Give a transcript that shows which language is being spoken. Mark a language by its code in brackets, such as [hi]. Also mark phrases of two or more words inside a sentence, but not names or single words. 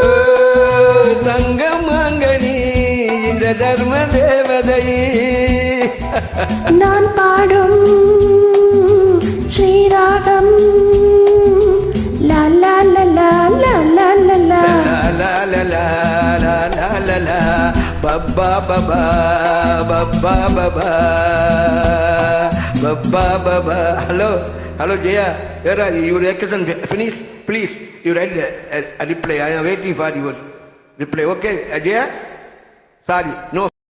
[ta] தங்கமாங்கனி இந்த தர்ம தேவதை, நான் பாடும் ஸ்ரீராகம் லா லா லா லா லா லா லா லா. la la la la la la la babba baba babba baba babba baba. [en] Hello Jaya, where are you? Your vacation finished? Please, you write a reply. I am waiting for your reply. Okay Jaya? Sorry, no.